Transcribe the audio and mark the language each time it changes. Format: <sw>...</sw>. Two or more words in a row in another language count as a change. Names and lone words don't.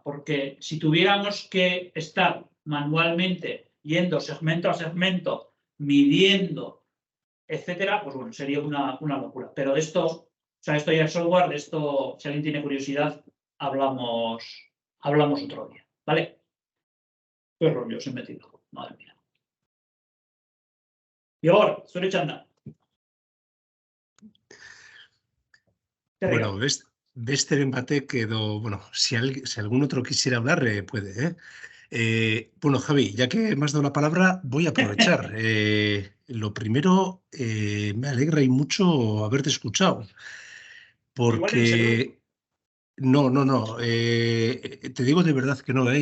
<es>Porque si tuviéramos que estar manualmente yendo segmento a segmento, midiendo, etcétera, pues bueno, sería una locura. Pero de esto, o sea, esto ya es software, de esto, si alguien tiene curiosidad, hablamos otro día, ¿vale? Qué rollo se he metido, madre mía. Y ahora,</es> <eu>zure txanda. Bueno, besteren batek edo, bueno,</eu> <es>si algún otro quisiera hablar, puede, ¿eh? Bueno, Javi, ya que me has dado la palabra, voy a aprovechar. Lo primero, me alegra y mucho haberte escuchado, Igual eres el único. porque no, te digo de verdad que no, ¿eh?</es>